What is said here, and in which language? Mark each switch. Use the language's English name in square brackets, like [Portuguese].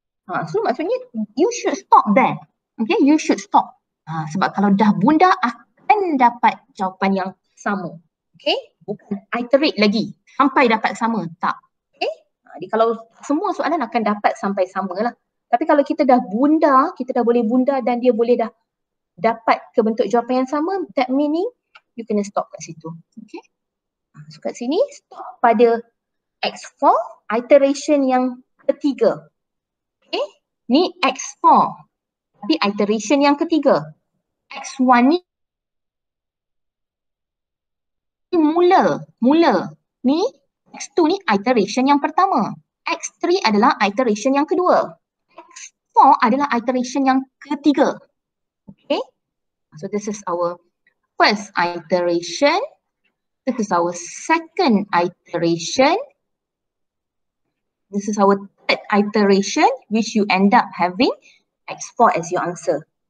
[English] So maksudnya, you should stop there. Okay, you should stop. [Malay] Sebab kalau dah bundar, akan dapat jawapan yang sama. Okay, bukan iterate lagi sampai dapat sama. Tak. Okay, jadi kalau semua soalan akan dapat sampai sama lah. Tapi kalau kita dah bundar, kita dah boleh bundar dan dia boleh dah dapat ke bentuk jawapan yang sama, [English] that meaning you [Malay] kena stop kat situ. Okay, so kat sini stop pada X4, iteration yang ketiga. Okay, ni X4, tapi iteration yang ketiga. X1 ni mula. Ni X2 ni iteration yang pertama. X3 adalah iteration yang kedua. X4 adalah iteration yang ketiga. [English] Okay, so this is our first iteration This is our second iteration. This is our third iteration, which you end up having x4 as your answer.